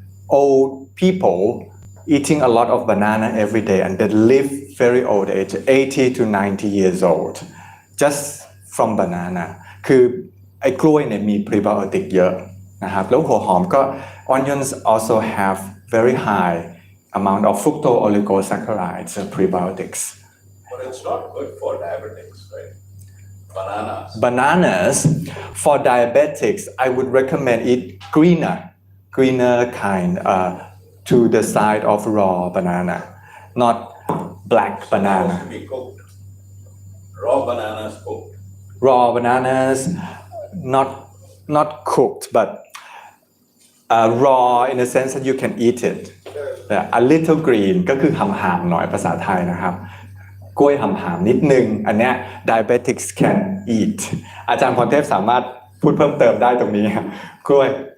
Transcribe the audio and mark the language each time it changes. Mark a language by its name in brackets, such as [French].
[English] old people eating a lot of banana every day and they live very old age 80 to 90 years old just from banana [Thai] คือไอ้กล้วยเนี่ยมีพรีไบโอติกเยอะนะครับแล้วหัวหอมก็ [English] onions also have very high amount of fructose oligosaccharides and prebiotics But it's not good for diabetics, right? Bananas for diabetics I would recommend eat greener kind to the side of raw banana not black banana Supposed to be cooked. Raw bananas cooked. raw bananas not cooked but raw in the sense that you can eat it a little green [Thai] ก็คือหำๆหน่อยภาษาไทยนะครับกล้วยหำๆนิดนึงอันเนี้ย [English] diabetics can eat [Thai] อาจารย์พรเทพสามารถพูดเพิ่มเติมได้ตรงนี้ครับกล้วย